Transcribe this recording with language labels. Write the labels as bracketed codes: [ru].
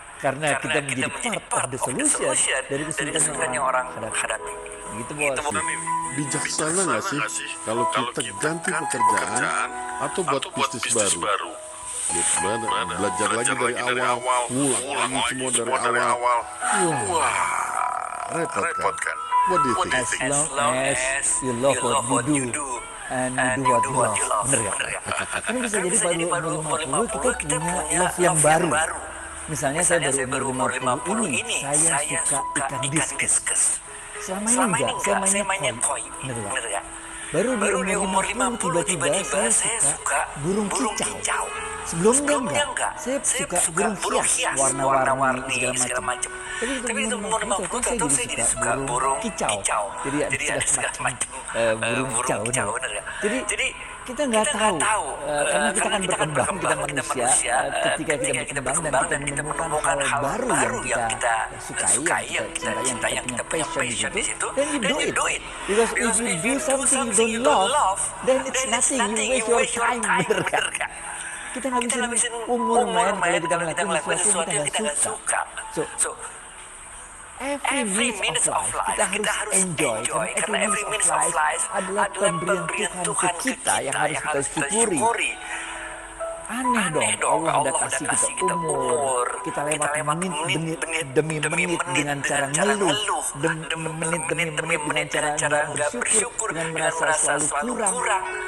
[id] Karena kita menjadi [en] part of the solution [id] dari kesulitan yang orang hadapi. Gitu, Bos. Bijaksana nggak sih kalau kita ganti pekerjaan atau buat bisnis baru? Belajar lagi dari awal, ngulang lagi semua dari awal. Wah, repot kan? [en] What do you think? As long as you love what you do and you do what you love. [id] Bener ya? Kan bisa jadi pada umur 50 kita punya love yang baru. Misalnya saya baru umur 50 ini, saya suka ikan diskus. Selama ini enggak, saya mainnya koi. Bener ya? Baru di umur 50 tiba-tiba saya suka burung kicau. Sebelumnya enggak, saya suka burung hias, warna-warni segala macam. Tapi itu umur 50 tahu saya jadi suka burung kicau. Jadi ada segala macam burung kicau, bener ya? Jadi kita nggak tahu, karena kita kan berkembang, kita manusia, ketika kita berkembang dan kita menemukan hal baru yang kita sukai, yang kita cintai, yang kita punya passion di situ, [en] then you do it. Because if you do something you don't love, then it's nothing, you waste your time, [id] bener kan? Kita ngabisin umur main kalau kita melakukan sesuatu yang kita nggak suka. So, [en] every minute of life [id] kita harus enjoy, karena every minute of life adalah pemberian Tuhan ke kita yang harus kita syukuri. Aneh dong, Allah udah kasih kita umur, kita lewat menit demi menit dengan cara ngeluh, menit demi menit dengan cara nggak bersyukur, dengan merasa selalu kurang.